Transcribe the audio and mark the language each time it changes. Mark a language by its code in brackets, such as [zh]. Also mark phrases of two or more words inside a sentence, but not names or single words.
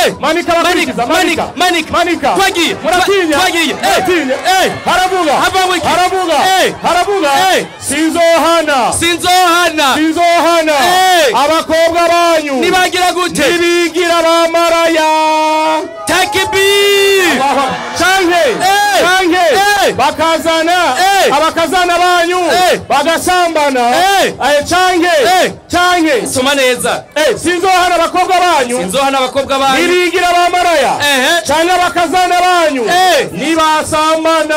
[rn] twagiye haravuga sinzohana abakobwa banyu nibagira gute nibigira bamaraya takbir canke abakazana banyu bagasambana canke soma neza sinzohana abakobwa banyu nibigira bamaraya canke abakazana banyu nibasambana